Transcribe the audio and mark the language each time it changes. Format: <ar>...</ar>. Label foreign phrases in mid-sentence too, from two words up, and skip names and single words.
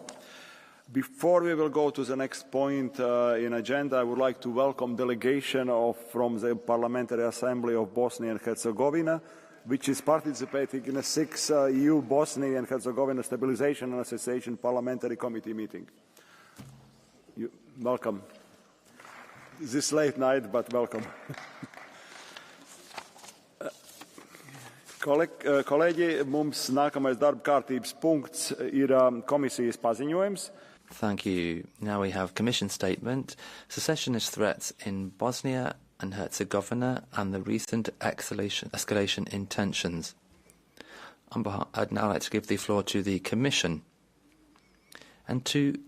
<en>Before we will go to the next point in agenda, I would like to welcome delegation from the Parliamentary Assembly of Bosnia and Herzegovina, which is participating in a 6th EU-Bosnia and Herzegovina Stabilization and Association Parliamentary Committee meeting. Welcome. This late night, but welcome.</en> <lv>Kolēģi, mums nākamais darba kārtības punkts ir komisijas paziņojums.</lv> <en>Thank you. Now we have Commission statement, secessionist threats in Bosnia and Herzegovina and the recent escalation in tensions. I'd now like to give the floor to the Commission and to Commissioner Hansen.</en>